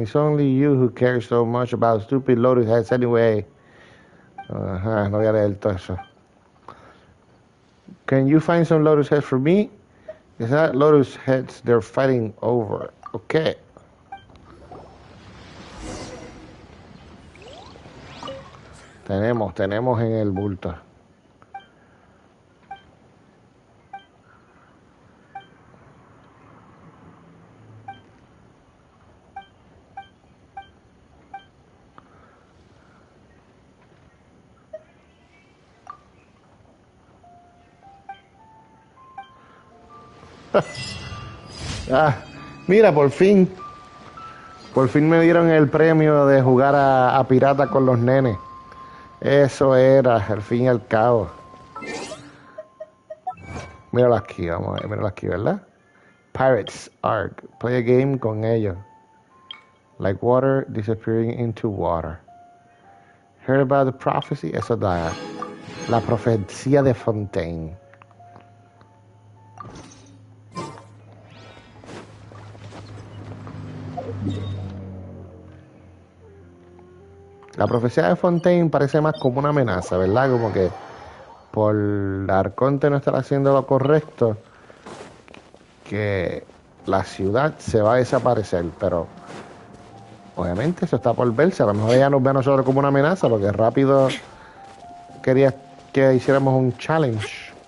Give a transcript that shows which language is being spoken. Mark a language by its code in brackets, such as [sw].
[en] It's only you who cares so much about stupid lotus heads anyway. [es] Ajá, no voy a leer todo eso. [en] Can you find some lotus heads for me? Is that lotus heads they're fighting over? Okay. [es] Tenemos en el bulto. Ah, mira, por fin me dieron el premio de jugar a pirata con los nenes. Eso era, al fin y al cabo. Míralo aquí, vamos a ver, míralo aquí, ¿verdad? [en] Pirates Arc, play a game [es] con ellos. [en] Like water disappearing into water. Heard about the prophecy? [es] Eso da la profecía de Fontaine. La profecía de Fontaine parece más como una amenaza, ¿verdad? Como que por Arconte no estar haciendo lo correcto, que la ciudad se va a desaparecer, pero obviamente eso está por verse. A lo mejor ella nos ve a nosotros como una amenaza, porque rápido quería que hiciéramos un challenge.